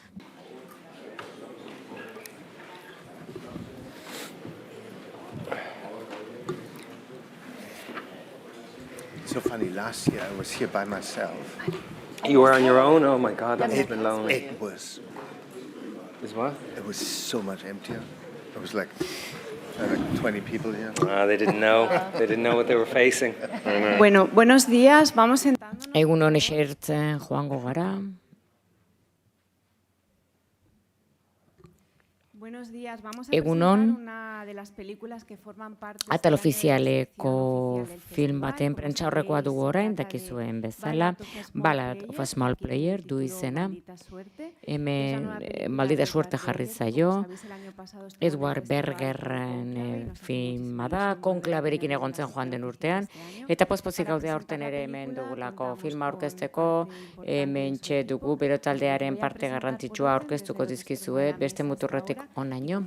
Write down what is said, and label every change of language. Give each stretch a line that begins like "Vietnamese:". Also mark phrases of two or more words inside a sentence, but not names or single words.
English: So funny, last year I was here by myself. You were on your own? Oh my God, that must have been lonely. It was What? so much emptier. It was like 20 people here. They didn't know. They didn't know what they were facing.
Spanish: Bueno, buenos días, vamos sentándonos.
Basque: Egun hon esertzen joango gara.
Spanish: Buenos días, vamos a
Basque: Egun
Spanish: presentar
Basque: on.
Spanish: una de las películas que forman parte
Basque: Atal
Spanish: del año de
Basque: ofizialeko
Spanish: selección oficial del
Basque: film
Spanish: festival.
Basque: baten
Spanish: Como
Basque: prentsa horrekoa dugu
Spanish: sabéis,
Basque: orain,
Spanish: se trata de
Basque: dakizuen bezala, Ballad of a Small Player du
Spanish: título
Basque: izena.
Spanish: Maldita Suerte.
Basque: Hemen Maldita Suerte jarri zaio.
Spanish: Edward Berger
Basque: Bergerren filma da, konklaberekin egon zen joan den urtean. Eta pozpozik gaude aurten ere hemen dugulako filma aurkezteko, hemen txe dugu berotaldearen parte garrantzitsua aurkeztuko dizkizuet, beste muturretik onaino.